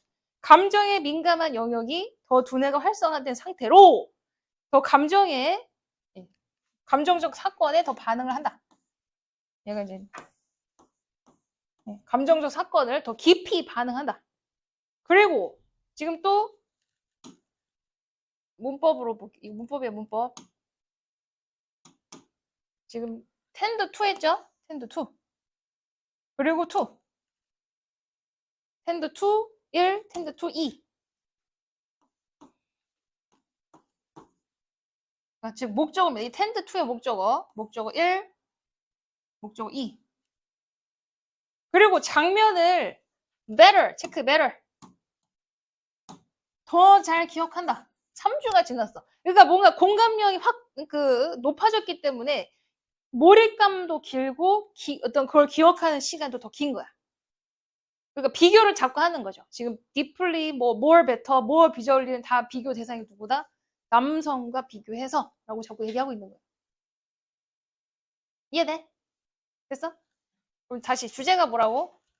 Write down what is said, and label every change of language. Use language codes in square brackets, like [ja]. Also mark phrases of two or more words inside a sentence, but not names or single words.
[ko] 감정에 민감한 영역이 더 두뇌가 활성화된 상태로 더 감정적 사건에 더 반응을 한다. 얘가 이제 감정적 사건을 더 깊이 반응한다. 그리고 지금 또 문법으로 볼게요. 문법이야, 문법. 지금 [en] tend to [ko] 했죠? [en] tend to. [ko] 그리고 to. [en] tend to [ko] 1, [en] tend to [ko] 2. 그러니까 지금 목적어입니다. 이 [en] tend to [ko] 의 목적어. 목적어 1, 목적어 2. 그리고 장면을 better, 체크 better. 더 잘 기억한다. 3주가 지났어. 그러니까 뭔가 공감력이 확 높아졌기 때문에 몰입감도 길고 어떤 그걸 기억하는 시간도 더 긴 거야. 그러니까 비교를 자꾸 하는 거죠. 지금 [en] deeply, more better, more visually [ko] 는 다 비교 대상이 누구다? 남성과 비교해서 라고 자꾸 얘기하고 있는 거예요. 이해돼? 됐어? 그럼 다시 주제가 뭐라고?